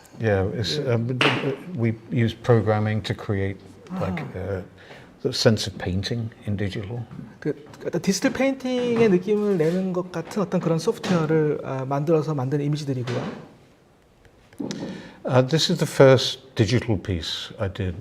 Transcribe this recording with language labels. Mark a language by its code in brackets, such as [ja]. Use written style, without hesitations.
[en] Yeah, we use programming to create like the sense of painting in digital. [ko] 어떤 디지털 페인팅의 느낌을 내는 것 같은 어떤 그런 소프트웨어를 만들어서 만든 이미지들이고요. [en] This is the first digital piece I did.